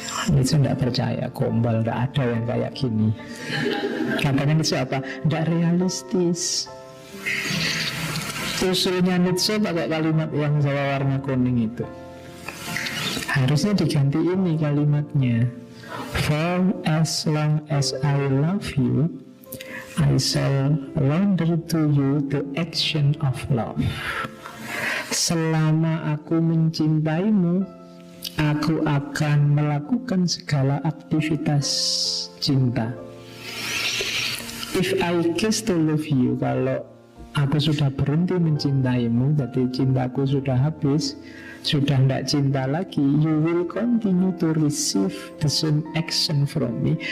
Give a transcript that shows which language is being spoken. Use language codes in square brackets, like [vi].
[id] Nietzsche tidak percaya, gombal, tidak ada yang kayak gini. Katanya Nietzsche apa? Tidak realistis. Usulnya Nietzsche pakai kalimat yang Jawa warna kuning itu. Harusnya diganti ini kalimatnya. [en] For as long as I love you, I shall render to you the action of love. [id] Selama aku mencintaimu, aku akan melakukan segala aktivitas cinta. [en] If I cease to love you, [id] kalau aku sudah berhenti mencintaimu, berarti cintaku sudah habis, sudah tidak cinta lagi, [en] you will continue to receive the same action from me.